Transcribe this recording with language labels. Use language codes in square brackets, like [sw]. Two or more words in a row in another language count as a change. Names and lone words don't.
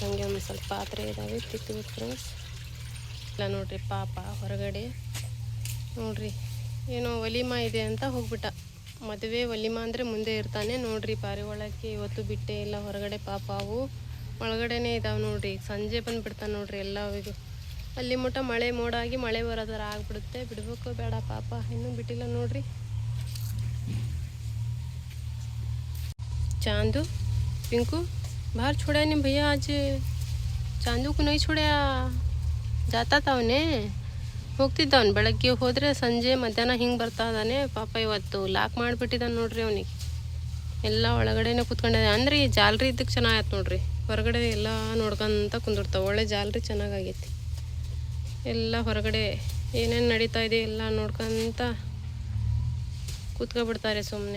[kn] ಹಂಗೆ ಒಂದು ಸ್ವಲ್ಪ ಪಾತ್ರೆ ಇದ್ದಾವೆ ತಿಕ್ಬೇಕು ಫ್ರೆಂಡ್ಸ್. ಇಲ್ಲ ನೋಡ್ರಿ ಪಾಪ ಹೊರಗಡೆ ನೋಡ್ರಿ ಏನೋ ವಲಿಮಾ ಇದೆ ಅಂತ ಹೋಗ್ಬಿಟ್ಟ. ಮದುವೆ ವಲಿಮಾ ಅಂದರೆ ಮುಂದೆ ಇರ್ತಾನೆ ನೋಡ್ರಿ. ಪಾರಿವಾಳಕ್ಕೆ ಇವತ್ತು ಬಿಟ್ಟೇ ಇಲ್ಲ ಹೊರಗಡೆ. ಪಾಪ ಅವು ಒಳಗಡೆನೇ ಇದಾವೆ ನೋಡ್ರಿ. ಸಂಜೆ ಬಂದುಬಿಡ್ತಾನೆ ನೋಡ್ರಿ ಎಲ್ಲ. ಇದು ಅಲ್ಲಿ ಮಟ್ಟ ಮಳೆ ಮೋಡಾಗಿ ಮಳೆ ಬರೋದರ ಆಗ್ಬಿಡುತ್ತೆ. ಬಿಡಬೇಕು ಬೇಡ ಪಾಪ, ಇನ್ನೂ ಬಿಟ್ಟಿಲ್ಲ ನೋಡ್ರಿ. [hi] चांदू पिंकू बाहर छोड़ा नहीं भैया आज. चांदू को नहीं छोड़ा, जाता था [kn] ಅವನೇ, ಹೋಗ್ತಿದ್ದ ಅವ್ನು. ಬೆಳಗ್ಗೆ ಹೋದರೆ ಸಂಜೆ ಮಧ್ಯಾಹ್ನ ಹಿಂಗೆ ಬರ್ತಾ ಇದ್ದಾನೆ. ಪಾಪ ಇವತ್ತು ಲಾಕ್ ಮಾಡಿಬಿಟ್ಟಿದ್ದಾನೆ ನೋಡ್ರಿ. ಅವನಿಗೆ ಎಲ್ಲ ಒಳಗಡೆನೇ ಕೂತ್ಕೊಂಡಿದ್ದಾನೆ. ಅಂದರೆ ಈ ಜಾಲರಿ ಇದ್ದಕ್ಕೆ ಚೆನ್ನಾಗೈತೆ ನೋಡ್ರಿ. ಹೊರಗಡೆ ಎಲ್ಲ ನೋಡ್ಕೊಂತ ಕುಂದಿರ್ತಾವೆ. ಒಳ್ಳೆ ಜಾಲರಿ ಚೆನ್ನಾಗೈತಿ. ಎಲ್ಲ ಹೊರಗಡೆ ಏನೇನು ನಡೀತಾ ಇದೆ ಎಲ್ಲ ನೋಡ್ಕೊಂತ ಕೂತ್ಕೊಬಿಡ್ತಾರೆ ಸುಮ್ಮನೆ.